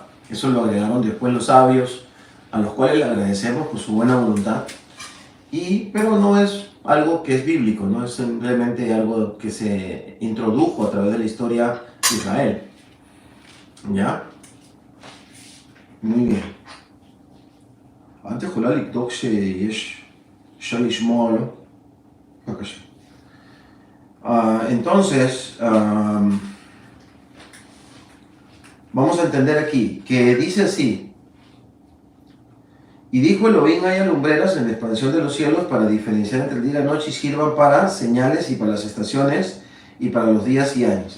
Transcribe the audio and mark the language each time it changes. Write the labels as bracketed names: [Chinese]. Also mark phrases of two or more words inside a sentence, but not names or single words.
[Spanish] Eso lo agregaron después los sabios, a los cuales le agradecemos por su buena voluntad. Pero no es algo que es bíblico, no es simplemente algo que se introdujo a través de la historia de Israel. ¿Ya? Muy bien. [Hebrew] Antes יכולה לבדוק אפשר לשמוע, לא? בבקשה. [Spanish] Entonces, vamos a entender aquí, que dice así: y dijo Elohim, haya lumbreras en la expansión de los cielos para diferenciar entre el día y la noche y sirvan para señales y para las estaciones y para los días y años.